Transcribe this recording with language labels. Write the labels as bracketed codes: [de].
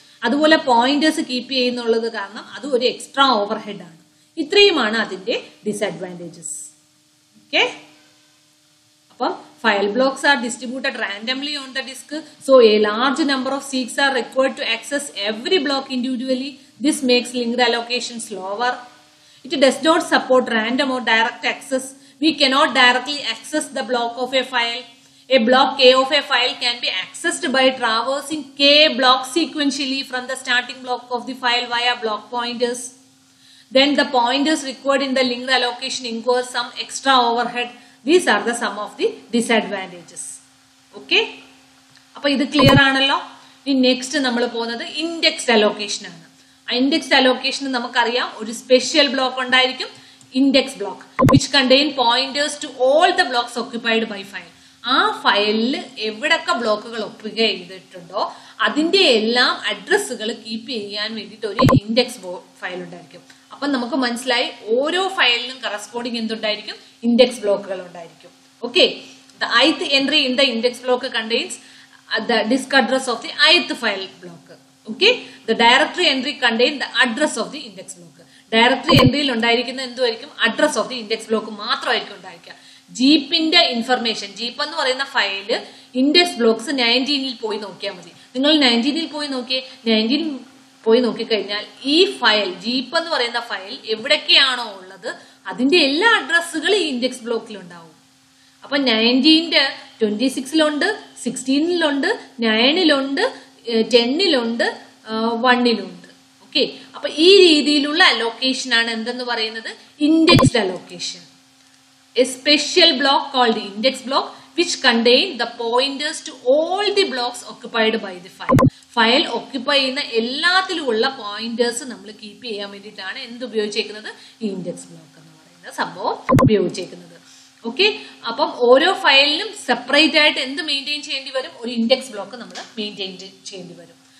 [ml] അതുപോലെ pointers keep ചെയ്യുന്നുള്ളത് കാരണം അത് ഒരു എക്സ്ട്രാ ഓവർ ഹെഡ് ആണ്. ഇത്രയുമാണ് അതിന്റെ ഡിസഡ്വാൻറ്റേജസ്. [en] okay, [ml] അപ്പം [en] File blocks are distributed randomly on the disk. So a large number of seeks are required to access every block individually. This makes linked allocation slower. It does not support random or direct access. We cannot directly access the block of a file. A block K of a file can be accessed by traversing K blocks sequentially from the starting block of the file via block pointers. Then the pointers required in the linked allocation incur some extra overhead. These are the some of the disadvantages. Okay? [ml] അപ്പോൾ ഇത് clear ആണല്ലോ. ഇനി next നമ്മൾ പോകുന്നത് indexed allocation ആണ്. Indexed allocation നമുക്കറിയാം ഒരു special block ഉണ്ടായിരിക്കും, index block, [en] Which contain pointers to all the blocks occupied by file. [ml] ആ ഫയലിൽ എവിടൊക്കെ ബ്ലോക്കുകൾ ഒക്യുപൈ ചെയ്തിട്ടുണ്ടോ അതിന്റെ എല്ലാം അഡ്രസ്സുകൾ കീപ്പ് ചെയ്യാൻ വേണ്ടിയിട്ട് ഒരു ഇൻഡെക്സ് ഫയൽ ഉണ്ടായിരിക്കും. അപ്പൊ നമുക്ക് മനസ്സിലായി ഓരോ ഫയലിനും കറസ്പോണ്ടിങ് എന്തുണ്ടായിരിക്കും? ഇൻഡെക്സ് ബ്ലോക്കുകൾ ഉണ്ടായിരിക്കും. Okay, [en] The ith entry in the index block contains the disk address of the ith file block. Okay, the directory entry contain the address of the index block. Directory entry il [ml] undayirikkunna enduvarikkum [en] address of the index block [ml] maathamaayirikkum undayikka. ജീപ്പിന്റെ information, jeep എന്ന് പറയുന്ന file index blocks 19 പോയി നോക്കിയാൽ മതി. നിങ്ങൾ 19 പോയി നോക്കിയേ, 19 പോയി നോക്കിക്കഴിഞ്ഞാൽ ഈ ഫയൽ ജീപ്പ് എന്ന് പറയുന്ന ഫയൽ എവിടൊക്കെയാണോ ഉള്ളത് അതിന്റെ എല്ലാ അഡ്രസ്സുകളും ഈ ഇൻഡെക്സ് ബ്ലോക്കിൽ ഉണ്ടാവും. അപ്പൊ 19 26 16 9 10 1 ഓക്കെ. അപ്പൊ ഈ രീതിയിലുള്ള അലോക്കേഷൻ ആണ് എന്തെന്ന് പറയുന്നത്? Indexed allocation. [en] A special block called index block which contain the pointers to all the blocks occupied by the file. [ml] File occupy ചെയ്യുന്ന എല്ലാത്തിലുമുള്ള പോയിന്റേഴ്സ് നമ്മൾ കീപ്പ് ചെയ്യാൻ വേണ്ടിയിട്ടാണ് എന്ത് ഉപയോഗിച്ചേക്കുന്നത്, ഈ ഇൻഡെക്സ് ബ്ലോക്ക് എന്ന് പറയുന്ന സംഭവം ഉപയോഗിച്ചേക്കുന്നത്. ഓക്കെ, അപ്പം ഓരോ ഫയലിനും സെപ്പറേറ്റ് ആയിട്ട് എന്ത് മെയിൻറ്റെയിൻ ചെയ്യേണ്ടി വരും, ഒരു ഇൻഡെക്സ് ബ്ലോക്ക് നമ്മൾ മെയിൻറ്റെയിൻ ചെയ്യേണ്ടി വരും.